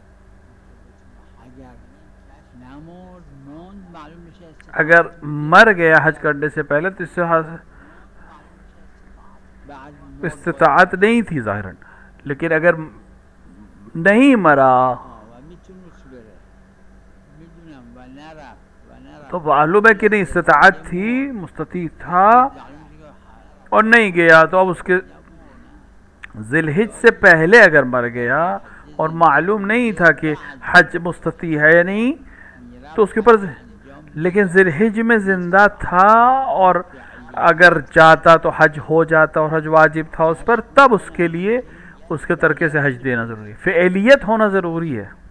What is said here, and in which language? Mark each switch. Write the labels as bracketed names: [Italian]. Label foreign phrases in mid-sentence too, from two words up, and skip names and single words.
[Persian] اگر نمرد موند معلوم میشه استطاعت [Hindi] अगर मर गया हज करने से पहले तो इससे [Persian] بعد مرد [Hindi] इस्तिताअत नहीं थी ज़ाहिरन, लेकिन अगर नहीं मरा [Persian] و میتونست بره میدونم و نرفت [Hindi] तो मालूम है कि नहीं इस्तिताअत थी, मुस्तती था [Persian] معلوم میشه که [Hindi] और नहीं गया, तो अब उसके जिलहिज से पहले अगर मर गया और मालूम नहीं था कि हज मुस्तती है या नहीं, तो उसके ऊपर, लेकिन जिलहिज में ज़िंदा था और अगर जाता तो हज हो जाता और हज वाजिब था उस पर, तब उसके लिए उसके तरके से हज देना ज़रूरी है, फ़िअलियत होना ज़रूरी है।